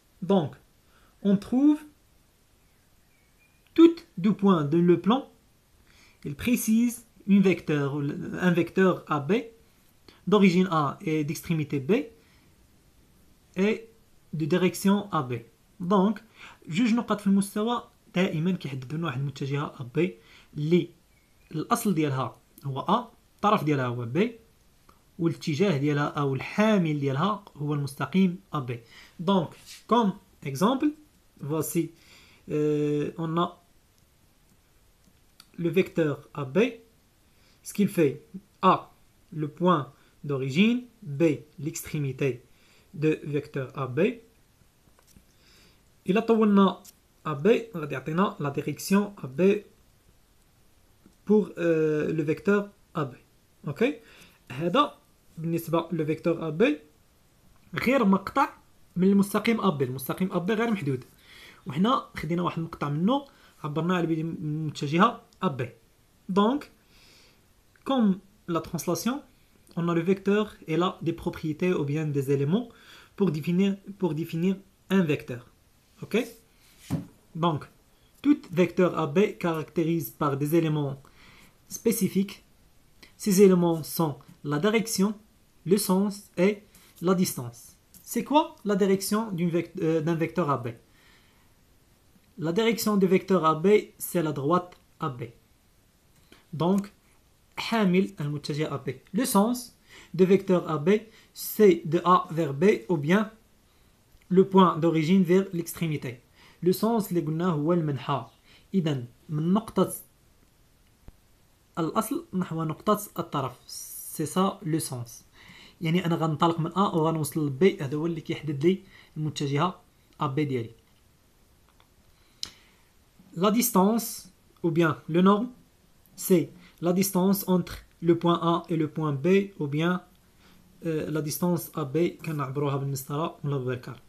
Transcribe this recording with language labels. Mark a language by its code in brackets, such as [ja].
[fr] Donc, on trouve toutes deux points de le plan. Il précise un vecteur AB d'origine A et d'extrémité B et de direction AB. [ar] Donc, جوج نقط في المستوى دائما كيحددوا لنا واحد المتجهه AB اللي الاصل ديالها هو A، الطرف ديالها هو B، والاتجاه ديالها او الحامل ديالها هو المستقيم AB. [fr] Donc, comme exemple, voici on a le vecteur AB. Ce qu'il fait, A, le point d'origine, B, l'extrémité de vecteur AB. Il a [ar] طولنا AB, غادي يعطينا [fr] la direction AB pour le vecteur AB. OK. [ar] هذا بالنسبة [fr] le vecteur AB [ar] غير مقطع من المستقيم AB. المستقيم AB غير محدود، وحنا خدينا واحد المقطع منه عبرنا على المتجهة AB. [fr] Donc, comme la translation, on a le vecteur et là des propriétés ou bien des éléments pour définir un vecteur. Ok? Donc, tout vecteur AB caractérise par des éléments spécifiques. Ces éléments sont la direction, le sens et la distance. C'est quoi la direction d'un vecteur AB? La direction du vecteur AB, c'est la droite AB. Donc, [ar] حامل المتجه AB. [fr] Le sens de vecteur AB, c'est de A vers B ou bien le point d'origine vers l'extrémité. Le sens [ar] اللي قلناه هو المنحى. إذا من نقطة الأصل نحو نقطة الطرف. [fr] C'est ça le sens. [ar] يعني أنا غنطلق من A وغنوصل ل B، هذا هو اللي كيحدد لي المتجهة AB ديالي. [fr] La distance ou bien le norme, c'est la distance entre le point A et le point B ou bien la distance AB [ar] كنعبروها بالمسطرة ولا بالبركار.